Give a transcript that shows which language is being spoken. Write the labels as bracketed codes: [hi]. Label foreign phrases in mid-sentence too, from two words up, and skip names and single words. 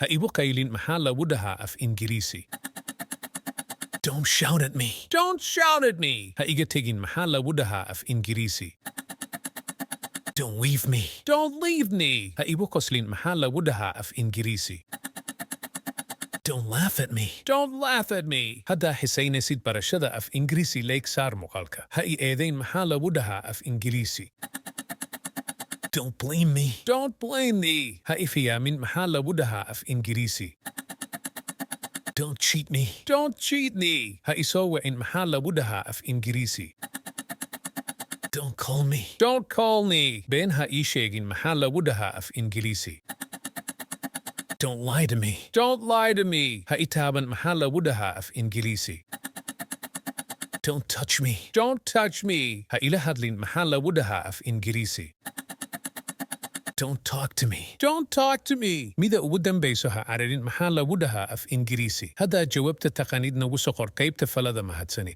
[so] Ha ibu kailin maxaa lagu dhahaa af Ingiriisi? [en] Don't shout at me. Don't shout at me. [so] Ha iga tegin maxaa lagu dhahaa af Ingiriisi? [en] Don't leave me. Don't leave me. [so] Ha ibu qoslin maxaa lagu dhahaa af Ingiriisi? [en] Don't laugh at me. Don't laugh at me. [so] Haddaa xisaynaysid barashada af Ingiriisi leeg saar muuqaalka. Ha i eedayn maxaa lagu dhahaa af Ingiriisi? [en] Don't blame me. Don't blame me. [so] Ha i fiyaamin maxaa lagu dhahaa af Ingiriisi? [en] Don't cheat me. Don't cheat me. [so] Ha i soo wicin maxaa lagu dhahaa af Ingiriisi? [en] Don't call me. Don't call me. [so] Been ha ii sheegin maxaa lagu dhahaa af Ingiriisi? [en] Don't lie to me. Don't lie to me. [so] Ha i taaban maxaa lagu dhahaa af Ingiriisi? [en] Don't touch me. Don't touch me. [so] Ha ila hadlin maxaa lagu dhahaa af Ingiriisi? [en] Don't talk to me. Don't talk to me. [so] Mida ugu dambayso ha cararin maxaa lagu dhahaa af Ingiriisi? Haddaa jawaabta taqaanid nagu soo qor qaybta falada mahadsanid.